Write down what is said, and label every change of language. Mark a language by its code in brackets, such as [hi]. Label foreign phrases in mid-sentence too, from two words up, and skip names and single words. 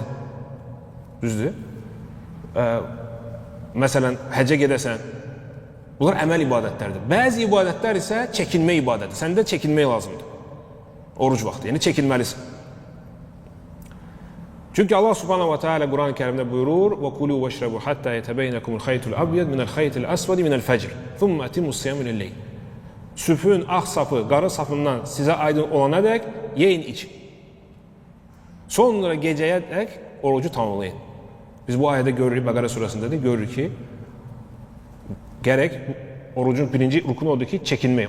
[az] Düzdür? Məsələn, həccə gedəsən. Bunlar əməl ibadətlərdir. Bəzi ibadətlər isə çəkinmə ibadətidir. Səndə çəkinmək lazımdır. Oruc vaxtı, yəni çəkinməlisən. Çünki Allah [ar] سبحانه وتعالى [az] Quran-ı Kərimdə buyurur: [ar] "وكلوا واشربوا حتى يتبين لكم الخيط الأبيض من الخيط الأسود من الفجر. ثم أتموا الصيام إلى الليل." [az] Sübhün ağ sapı qara sapından sizə aydın olana dək yeyin için. Sonra gecəyə dək orucu tamamlayın. Biz bu ayədə görürük, Bəqərə surəsində də görürük ki, gərək orucun birinci rukunu odur ki, çəkinmək.